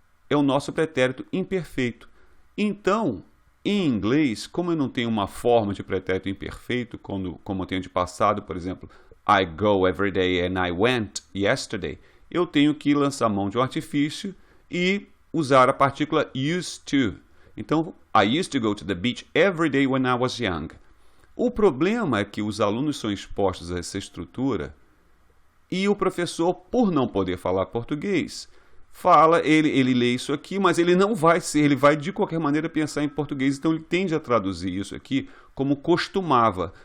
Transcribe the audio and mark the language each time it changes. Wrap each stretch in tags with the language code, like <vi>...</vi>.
<pt>É o nosso pretérito imperfeito. Então, em inglês, como eu não tenho uma forma de pretérito imperfeito, como eu tenho de passado, por exemplo,</pt> <en>I go every day and I went yesterday,</en> <pt>eu tenho que lançar mão de um artifício e usar a partícula used to.</pt> <en>Então, I used to go to the beach every day when I was young.</en> <pt>O problema é que os alunos são expostos a essa estrutura e o professor, por não poder falar português, ele lê isso aqui, mas ele vai de qualquer maneira pensar em português, então ele tende a traduzir isso aqui como costumava.</pt>